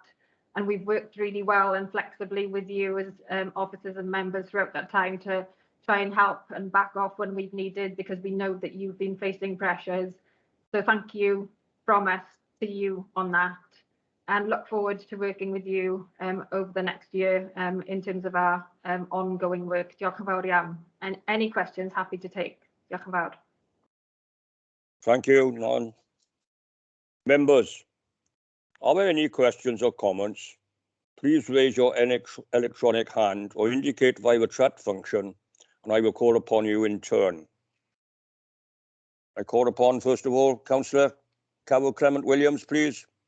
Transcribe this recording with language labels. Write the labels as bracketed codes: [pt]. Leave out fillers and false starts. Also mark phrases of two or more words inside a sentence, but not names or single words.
[en] And we've worked really well and flexibly with you as officers and members throughout that time to try and help and back off when we've needed, because we know that you've been facing pressures. So thank you from us to you on that, and look forward to working with you over the next year in terms of our ongoing work. [cy] Diolch yn fawr iawn. [en] And any questions, happy to take. [cy] Diolch yn fawr. [en] Thank you, Non. Members, are there any questions or comments? Please raise your electronic hand or indicate via the chat function, and I will call upon you in turn. I call upon, first of all, Councillor Carol Clement Williams, please.